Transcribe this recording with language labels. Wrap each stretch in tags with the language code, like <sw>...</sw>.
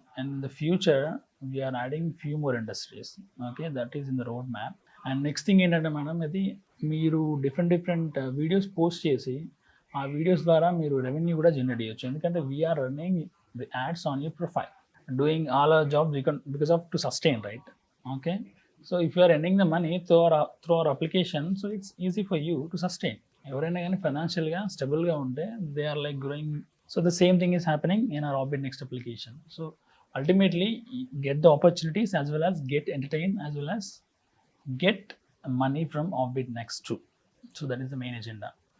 <en>And in the future we're adding few more industries. Okay, that is in the road map. And next thing</en> <te>ఏంటంటే madam, ఇది మీరు different videos post చేసి ఆ videos ద్వారా మీరు revenue కూడా generate చేయొచ్చు. ఎందుకంటే</te> <en>We're running the ads on your profile, doing all our jobs because of to sustain, right? Okay, so if you are earning the money through our application, so it's easy for you to sustain.</en> <te>ఎవరైనా కానీ ఫైనాన్షియల్గా స్టెబుల్గా ఉంటే</te> <en>They are like growing. So the same thing is happening in our Offbeat Next application. So ultimately get the opportunities as well as get entertain as well as get money from Offbeat Next too. So that is the main agenda.</en>